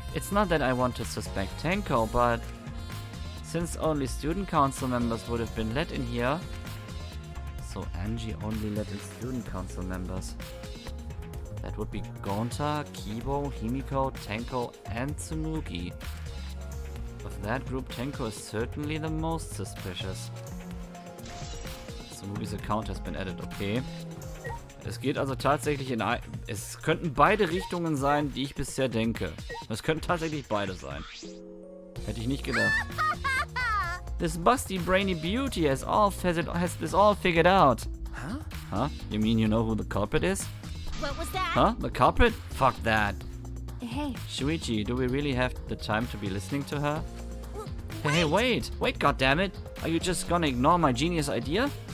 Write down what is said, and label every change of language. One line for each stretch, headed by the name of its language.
English: It's not that I want to suspect Tenko, but since only student council members would have been let in here, so Angie only let in student council members. That would be Gonta, Kibo, Himiko, Tenko, and Tsunuki. Of that group, Tenko is certainly the most suspicious. Tsunuki's account has been added, okay.
German: Es geht also tatsächlich in es könnten beide Richtungen sein, die ich bisher denke. Es könnten tatsächlich beide sein. Hätte ich nicht gedacht.
English: This busty brainy beauty has this all figured out. Huh? Huh? You mean you know who the culprit is? What was that? Huh? The culprit? Fuck that. Hey, Shuichi, do we really have the time to be listening to her? Hey, wait, goddammit. Are you just gonna ignore my genius idea?